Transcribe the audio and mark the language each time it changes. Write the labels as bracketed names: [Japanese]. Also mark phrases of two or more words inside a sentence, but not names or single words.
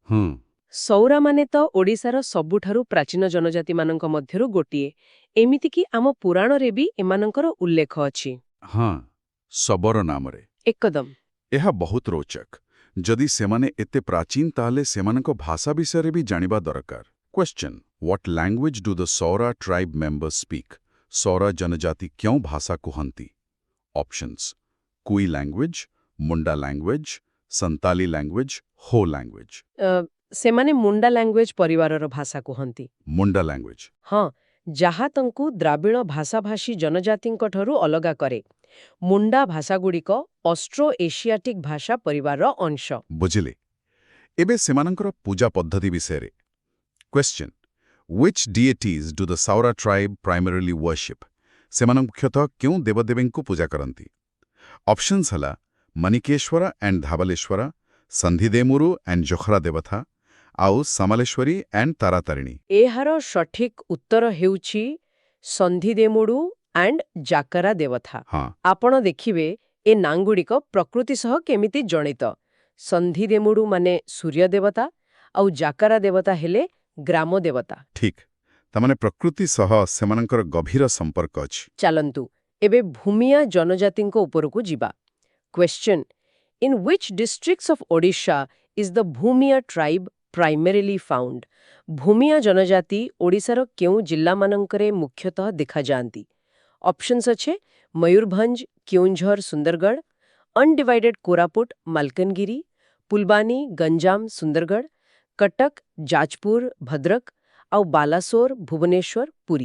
[Odia] ସୌରାମାନେ ତ ଓଡ଼ିଶାର ସବୁଠାରୁ ପ୍ରାଚୀନ ଜନଜାତିମାନଙ୍କ ମଧ୍ୟରୁ ଗୋଟିଏ। ଏମିତିକି ଆମ ପୁରାଣରେ ବି ଏମାନଙ୍କର ଉଲ୍ଲେଖ ଅଛି। ହଁ, ଶବର ନାମରେ। ଏକଦମ। ଏହା ବହୁତ ରୋଚକ। ଯଦି ସେମାନେ ଏତେ ପ୍ରାଚୀନ ତାହେଲେ ସେମାନଙ୍କ ଭାଷା ବିଷୟରେ ବି ଜାଣିବା ଦରକାର। କ୍ୱେଶ୍ଚନ୍: [English] What language do the Saura tribe members speak? [Odia] ସୌରା ଜନଜାତି କେଉଁ ଭାଷା କୁହନ୍ତି? ଅପସନ୍ସ: କୁଇ ଲାଙ୍ଗୁଏଜ, ମୁଣ୍ଡା ଲାଙ୍ଗୁଏଜ, ସନ୍ତାଲି ଲାଙ୍ଗୁଏଜ, ହୋ ଲାଙ୍ଗୁଏଜ। ସେମାନେ ମୁଣ୍ଡା ଲାଙ୍ଗୁଏଜ ପରିବାରର ଭାଷା କୁହନ୍ତି। ମୁଣ୍ଡା ଲାଙ୍ଗୁଏଜ? ହଁ, ଯାହା ତାଙ୍କୁ ଦ୍ରାବିଡ଼ ଭାଷାଭାଷୀ ଜନଜାତିଙ୍କଠାରୁ ଅଲଗା କରେ। ମୁଣ୍ଡା ଭାଷାଗୁଡ଼ିକ ଅଷ୍ଟ୍ରୋ ଏସିଆଟିକ୍ ଭାଷା ପରିବାରର ଅଂଶ। ବୁଝିଲେ। ଏବେ ସେମାନଙ୍କର ପୂଜା ପଦ୍ଧତି ବିଷୟରେ। କ୍ୱେଶ୍ଚନ୍: [English] Which deities do the Saura tribe primarily worship? [Odia] ସେମାନେ ମୁଖ୍ୟତଃ କେଉଁ ଦେବଦେବୀଙ୍କୁ ପୂଜା କରନ୍ତି? ଅପସନ୍ସ ହେଲା ମନିକେଶ୍ୱର ଆଣ୍ଡ ଧାବଲେଶ୍ୱର, ସନ୍ଧିଦେମୁରୁ ଆଣ୍ଡ ଜୋଖରା ଦେବତା, ଆଉ ସମଲେଶ୍ୱରୀ ଆଣ୍ଡ ତାରାତାରିଣୀ। ଏହାର ସଠିକ୍ ଉତ୍ତର ହେଉଛି ସନ୍ଧିଦେମୁଡୁ ଆଣ୍ଡ ଜାକରା ଦେବତା। ହଁ, ଆପଣ ଦେଖିବେ ଏ ନାଁଗୁଡ଼ିକ ପ୍ରକୃତି ସହ କେମିତି ଜଡ଼ିତ। ସନ୍ଧିଦେମୁଡୁ ମାନେ ସୂର୍ଯ୍ୟ ଦେବତା ଆଉ ଜାକରା ଦେବତା ହେଲେ ଗ୍ରାମ ଦେବତା। ଠିକ୍। ତାମାନେ ପ୍ରକୃତି ସହ ସେମାନଙ୍କର ଗଭୀର ସମ୍ପର୍କ ଅଛି। ଚାଲନ୍ତୁ ଏବେ ଭୂମିଆ ଜନଜାତିଙ୍କ ଉପରକୁ ଯିବା। କ୍ୱେଶ୍ଚନ୍: [English] In which districts of Odisha is the Bhumia tribe primarily found [Odia] ଭୂମିଆ ଜନଜାତି ଓଡ଼ିଶାର କେଉଁ ଜିଲ୍ଲାମାନଙ୍କରେ ମୁଖ୍ୟତଃ ଦେଖାଯାଆନ୍ତି? ଅପସନ୍ସ ଅଛି ମୟୂରଭଞ୍ଜ, କେଉଁଝର, ସୁନ୍ଦରଗଡ଼, ଅନଡିଭାଇଡେଡ୍ କୋରାପୁଟ, ମାଲକାନଗିରି, ଫୁଲବାଣୀ, ଗଞ୍ଜାମ, ସୁନ୍ଦରଗଡ଼, କଟକ, ଯାଜପୁର, ଭଦ୍ରକ ଆଉ ବାଲାସୋର, ଭୁବନେଶ୍ୱର, ପୁରୀ।